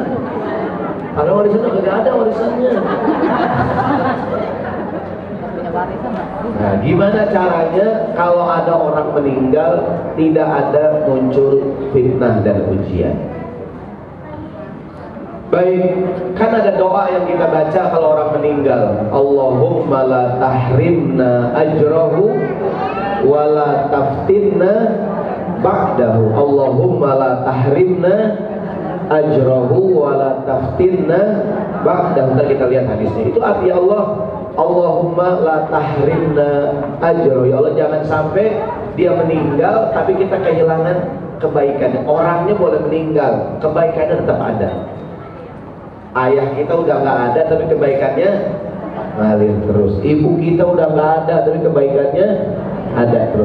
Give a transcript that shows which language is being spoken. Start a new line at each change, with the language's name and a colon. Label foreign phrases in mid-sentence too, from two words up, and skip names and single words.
Indonesian: Karena warisannya kagak ada warisannya. Nah, gimana caranya kalau ada orang meninggal tidak ada muncul fitnah dan ujian? Baik, kan ada doa yang kita baca kalau orang meninggal.
Arabic: اللهم لا تحرمنا أجره ولا تفتنا بعده. اللهم لا تحرمنا أجره ولا تفتنا بعده.
Indonesian: Ntar kita lihat hadisnya. Itu arti Allah,
Arabic: اللهم لا تحرمنا أجره.
Indonesian: Ya Allah, jangan sampai dia meninggal tapi kita kehilangan kebaikannya. Orangnya boleh meninggal, kebaikannya tetap ada. Ayah kita udah nggak ada tapi kebaikannya ngalir terus. Ibu kita udah nggak ada tapi kebaikannya ada terus.